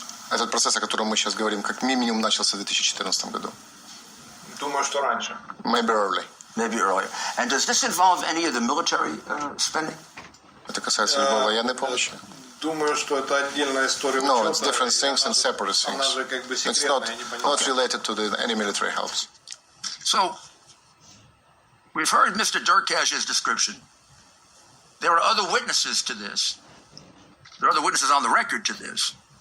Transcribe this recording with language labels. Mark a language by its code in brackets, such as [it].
[ru] Этот процесс, о котором мы сейчас говорим, как минимум начался в 2014 году. Думаю, что раньше. [en] Maybe early. Maybe earlier. And does this involve any of the military spending? [ru] Это касается любой военной помощи? Думаю, что это отдельная история. [en] No, it's different things and separate things. [ru] Она же как бы секретная, [en] not related to any military helps. So, we've heard Mr. Durkash's description. There are other witnesses to this. There are other witnesses on the record to this.